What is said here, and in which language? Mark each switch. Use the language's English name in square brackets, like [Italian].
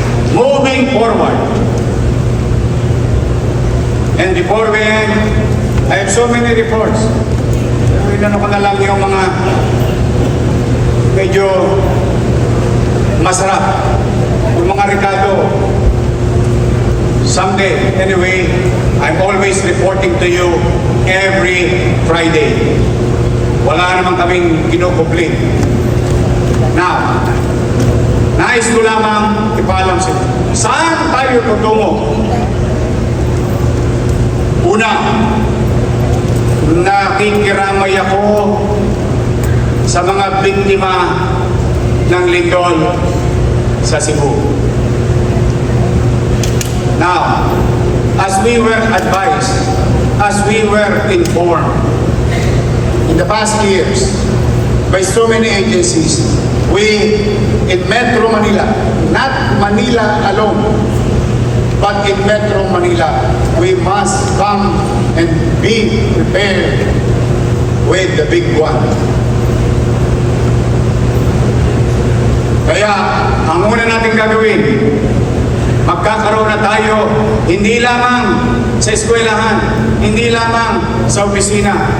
[English] Moving forward, and before we end, I have so many reports. [Filipino] Inano ko na lang yung mga medyo masarap, yung mga rekado. [English] Someday, anyway, I'm always reporting to you every Friday. [Filipino] Wala naman kaming kinukumplit. [English] Now, [Filipino] nais ko lamang ipaalam sa inyo. Saan tayo tutungo? Una, nakikiramay ako sa mga biktima ng lindol sa Cebu. [English] Now, as we were advised, as we were informed in the past years by so many agencies, we in Metro Manila, not Manila alone, but in Metro Manila, we must come and be prepared with the big one. [Filipino] Kaya, ang una natin gagawin, magkakaroon na tayo hindi lamang sa eskwelahan, hindi lamang sa opisina.